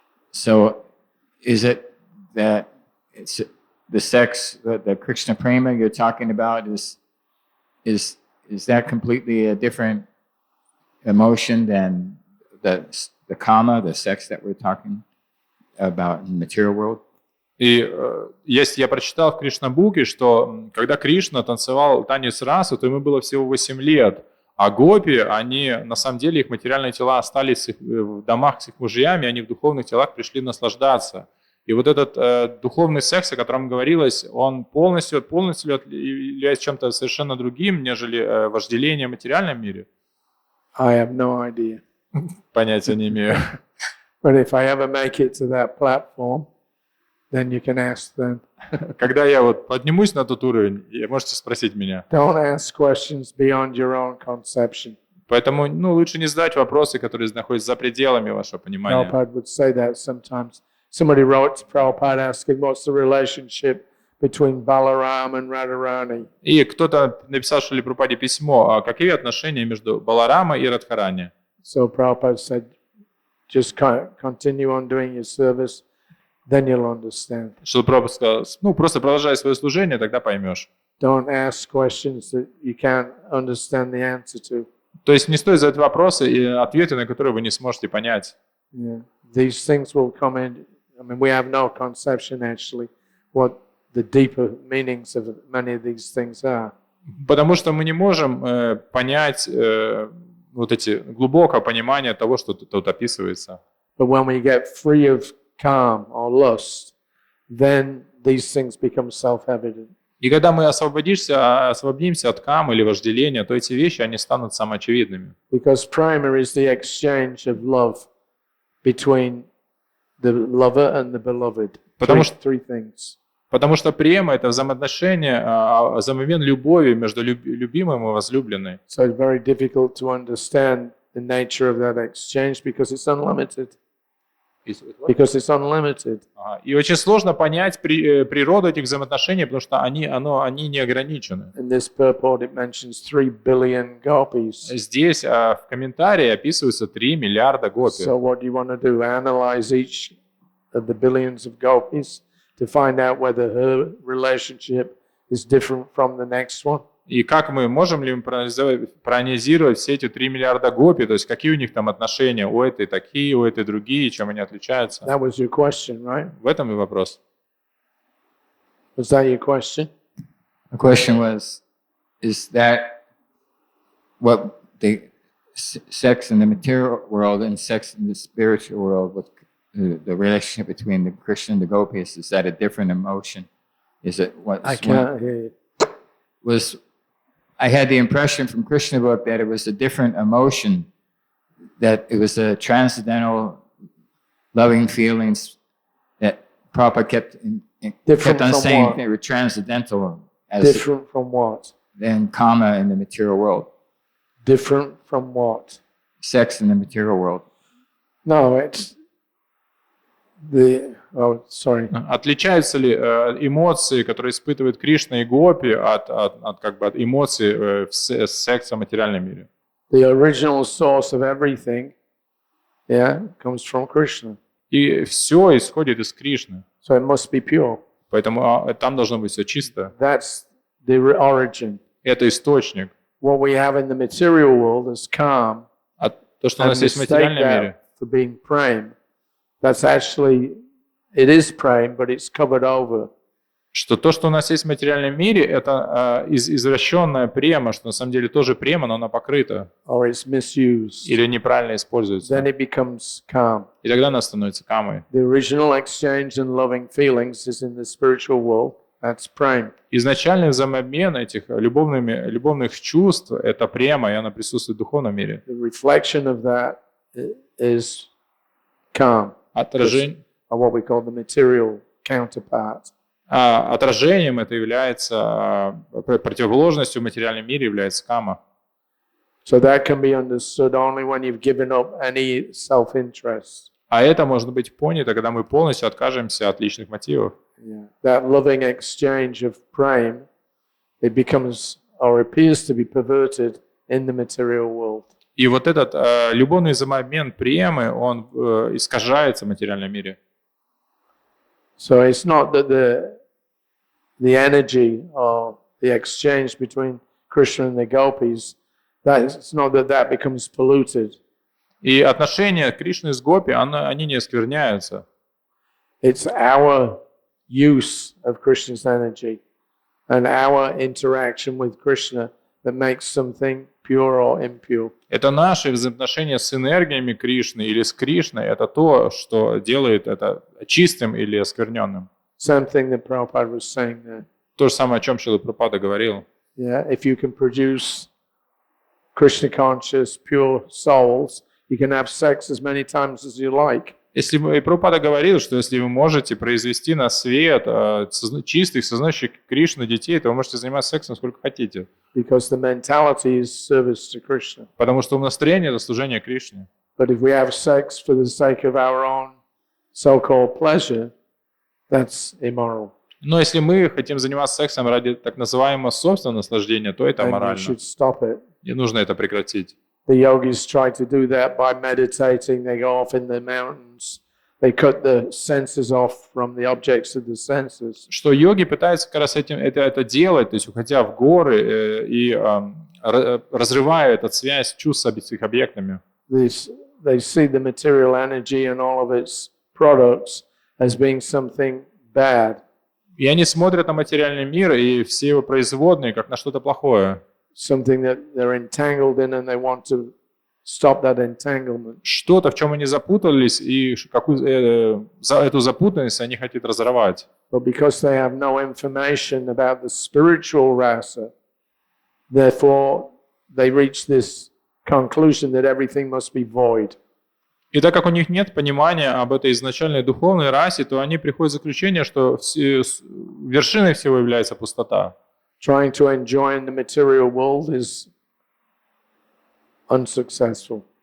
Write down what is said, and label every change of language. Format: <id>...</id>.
<en>So is it that it's the sex, the Krishna prema you're talking about, is that completely a different emotion than the kama, the sex that we're talking about in the material world?</en> <ru>И если я прочитал в Кришна-буке, что когда Кришна танцевал танец расы, то ему было всего 8 лет, а гопи, они, на самом деле, их материальные тела остались в домах с их мужьями, они в духовных телах пришли наслаждаться. И вот этот духовный секс, о котором говорилось, он полностью является чем-то совершенно другим, нежели вожделение в материальном мире.</ru> <en>I have no idea.</en> <ru>Понятия не имею.</ru> <en>But if I ever make it to that platform, then you can ask them.</en> <ru>Когда я вот поднимусь на тот уровень, можете спросить меня.</ru> <en>Don't ask questions beyond your own conception.</en> <ru>Поэтому лучше не задавать вопросы, которые находятся за пределами вашего понимания.</ru> <en>Prabhupada would say that sometimes. Somebody wrote to Prabhupada asking what's the relationship between Balarama and Radharani.</en> <ru>И кто-то написал Шриле Прабхупаде письмо, а какие отношения между Баларамой и Радхарани?</ru> <en>So Prabhupada said, just continue on doing your service, then you'll understand.</en> <ru>Шрила Прабхупада сказал, просто продолжай свое служение, тогда поймешь.</ru> <en>Don't ask questions that you can't understand the answer to.</en> <ru>То есть не стоит задавать вопросы и ответы, на которые вы не сможете понять.</ru> <en>Yeah. These things will come in. I mean, we have no conception actually what the deeper meanings of many of these things are.</en> <ru>Потому что мы не можем понять вот эти глубокое понимание того, что тут описывается.</ru> <en>But when we get free of calm or lust, then these things become self-evident.</en> <ru>И когда мы освободимся от камы или вожделения, то эти вещи, они станут самоочевидными.</ru> <en>Because prema is the exchange of love between the lover and the beloved. Three things.</en> <ru>Потому что према — это взаимоотношение, взаимообмен любови между любимым и возлюбленной.</ru> <en>So it's very difficult to understand the nature of that exchange because it's unlimited. Because it's unlimited.</en> <ru>И очень сложно понять природу этих взаимоотношений, потому что они не ограничены.</ru> <en>In this purport it mentions 3 billion gopis.</en> <ru>Здесь в комментарии описываются 3 миллиарда гопи.</ru> <en>So what do you want to do? Analyze each of the billions of gopis to find out whether her relationship is different from the next one?</en> <ru>И как можем ли мы проанализировать все эти 3 миллиарда гопи, то есть какие у них там отношения, у этой такие, у этой другие, чем они отличаются?</ru> <en>That was your question, right?</en> <ru>В этом и вопрос.</ru> <en>Was that your question? The question was, is that what the sex in the material world and sex in the spiritual world, with the relationship between the Krishna and the gopis, is that a different emotion? Is it what? I can't hear you. I had the impression from Krishna book that it was a different emotion, that it was a transcendental loving feelings that Prabhupada kept on saying what? they were transcendental as Different from what? than kama in the material world, Different from what? sex in the material world. No, it's the... Oh, sorry.</en> <ru>Отличаются ли эмоции, которые испытывают Кришна и гопи, от эмоций в сексе в материальном мире?</ru> <en>The original source of everything, comes from Krishna.</en> <ru>И все исходит из Кришны.</ru> <en>So it must be pure.</en> <ru>Поэтому там должно быть все чисто.</ru> <en>That's the origin.</en> <ru>Это источник.</ru> <en>What we have in the material world is calm.</en> <ru>А то, что у</ru> <en>And</en> <ru>нас есть в</ru> <en>mistake</en> <ru>материальном мире,</ru> <en>that for being prema. That's actually, it is prema, but it's covered over.</en> <ru>что то, что у нас есть в материальном мире, это извращенная према, что на самом деле тоже према, но она покрыта</ru> <en>or it's misused,</en> <ru>или неправильно используется.</ru> <en>then it becomes calm.</en> <ru>И тогда она становится камой.</ru> <en>The original exchange and loving feelings is in the spiritual world. That's prema.</en> <ru>Изначальный взаимообмен этих любовных чувств – это према, и она присутствует в духовном мире.</ru> <en>The reflection of that is calm,</en> <ru>Отражением</ru> <en>or what we call the material counterpart.</en> <ru>это является, противоположностью в материальном мире является кама.</ru> <en>So that can be understood only when you've given up any self-interest.</en> <ru>А это может быть понято, когда мы полностью откажемся от личных мотивов.</ru> <en>Yeah. That loving exchange of prema, it becomes or appears to be perverted in the material world.</en> <ru>И вот этот любовный взаимообмен премы, он искажается в материальном мире.</ru> <en>So it's not that the energy or the exchange between Krishna and the gopis, it's not that becomes polluted.</en> <ru>И отношения Кришны с гопи, они не оскверняются.</ru> <en>It's our use of Krishna's energy and our interaction with Krishna that makes something pure or impure.</en> <ru>Это наши взаимоотношения с энергиями Кришны или с Кришной, это то, что делает это чистым или оскверненным.</ru> <en>Same thing that Prabhupada was saying there.</en> <ru>То же самое, о чем Шрила Прабхупада говорил.</ru> <en>Yeah, if you can produce Krishna conscious, pure souls, you can have sex as many times as you like.</en> <ru>Если Прабхупада говорил, что если вы можете произвести на свет чистых, сознающих Кришну детей, то вы можете заниматься сексом сколько хотите.</ru> <en>Because the mentality is service to Krishna.</en> <ru>Потому что настроение – это служение Кришне.</ru> <en>But if we have sex for the sake of our own so-called pleasure, that's immoral.</en> <ru>Но если мы хотим заниматься сексом ради так называемого собственного наслаждения, то это</ru> <en>And you</en> <ru>аморально.</ru> <en>should stop it.</en> <ru>И нужно это прекратить.</ru> <en>The yogis try to do that by meditating. They go off in the mountains. They cut the senses off from the objects of the senses.</en> <ru>Что йоги пытаются как раз это делать, то есть уходя в горы и разрывая эту связь чувств с их объектами.</ru> <en>They see the material energy and all of its products as being something bad.</en> <ru>И они смотрят на материальный мир и все его производные как на что-то плохое.</ru> <en>Something that they're entangled in and they want to stop that entanglement.</en> <ru>Что-то, в чем они запутались, и эту запутанность они хотят разорвать.</ru> <en>But because they have no information about the spiritual rasa, therefore they reach this conclusion that everything must be void.</en> <ru>И так как у них нет понимания об этой изначальной духовной расе, то они приходят к заключению, что вершиной всего является пустота.</ru> <en>Trying to enjoy in the material world is unsuccessful.</en>